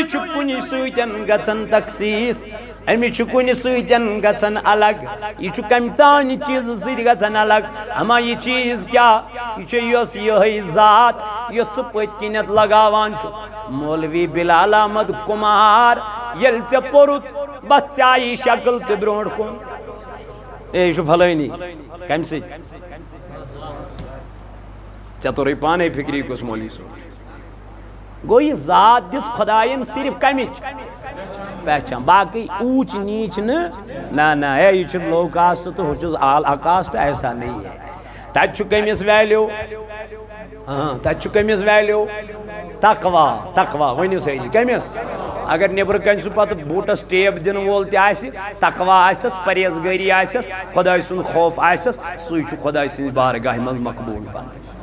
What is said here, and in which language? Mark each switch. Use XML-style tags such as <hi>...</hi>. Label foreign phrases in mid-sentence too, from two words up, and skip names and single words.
<ks>چھُ کُنہِ سۭتۍ گژھان تخصیٖص امہِ چھُ کُنہِ سۭتۍ گژھان الگ یہ چھُ کمہِ تانۍ چیٖزٕ سۭتۍ گژھان الگ اما یہ چیٖز کیٛاہ یہ چھُ یۄس یِہٕے ذات یۄس ژٕ پٔتۍ کِنٮ۪تھ لگاوان چھُ مولوی بلال احمد کُمار ییٚلہِ ژےٚ پوٚرُتھ بس ژےٚ آیی شکل تہِ برونٛٹھ کُن اے یہ چھُ فلٲنی کمہِ سۭتۍ ژےٚ توٚرُے پانے فکری کُس مولوی صٲب گو یہ ذات دِژ خدایَن صرف کمِچ پہچان باقی اونچ نیچ نہ اے یہ چھُ</ks> <en>low caste</en> <ks>تو ہُہ چھُس اعلیٰ کاسٹ</ks> <ur>ایسا نہیں ہے</ur> <ks>تتہِ چھُ کٔمِس ویلیو تتہِ چھُ کٔمِس ویلیو تقوا ؤنِو سٲری کٔمِس اگر نیبرٕ کنہِ سُہ پتہٕ بوٗٹس ٹیپ دِنہٕ وول تہِ آسہِ تقوا آسٮ۪س پرہیزگٲری آسٮ۪س خۄداے سُنٛد خوف آسٮ۪س سُے چھُ خۄداے سٕنٛزِ بارگاہہِ منٛز مقبوٗل پتہٕ</ks>